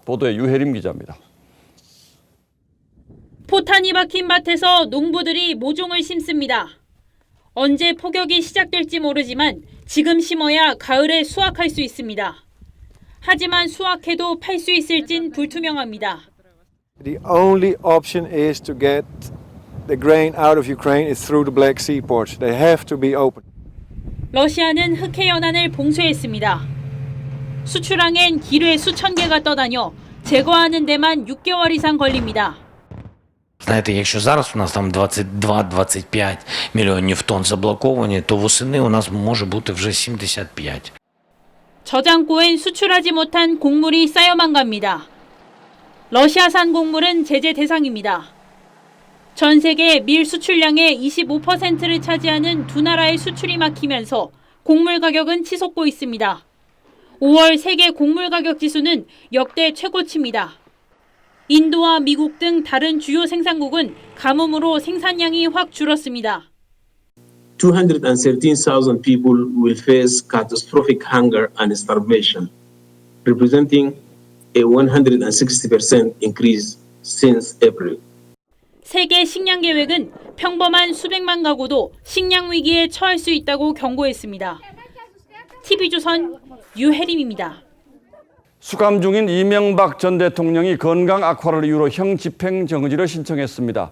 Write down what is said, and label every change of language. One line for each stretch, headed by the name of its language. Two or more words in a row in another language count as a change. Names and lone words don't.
Korean: 보도에 유혜림 기자입니다. 포탄이 박힌 밭에서 농부들이 모종을 심습니다. 언제 폭격이 시작될지 모르지만 지금 심어야 가을에 수확할 수 있습니다. 하지만 수확해도 팔 수 있을진 불투명합니다.
English: The only option is to get the grain out of Ukraine is through the Black Sea ports. They have to be open.
Korean: 러시아는 흑해 연안을 봉쇄했습니다. 수출항엔 기뢰 수천 개가 떠다녀 제거하는 데만 6개월 이상 걸립니다.
Ukrainian: Знаєте, якщо зараз у нас там 22-25 мільйонів тонн заблоковані, то восени у нас може бути вже 75.
Korean: 저장고엔 수출하지 못한 곡물이 쌓여만 갑니다. 러시아산 곡물은 제재 대상입니다. 전 세계 밀 수출량의 25%를 차지하는 두 나라의 수출이 막히면서 곡물 가격은 치솟고 있습니다. 5월 세계 곡물 가격 지수는 역대 최고치입니다. 인도와 미국 등 다른 주요 생산국은 가뭄으로 생산량이 확 줄었습니다.
English: 213,000 people will face catastrophic hunger and starvation, representing a 160% increase since April.
Korean: 세계 식량 계획은 평범한 수백만 가구도 식량 위기에 처할 수 있다고 경고했습니다. TV조선 유혜림입니다. 수감 중인 이명박 전 대통령이 건강 악화를 이유로 형 집행 정지를 신청했습니다.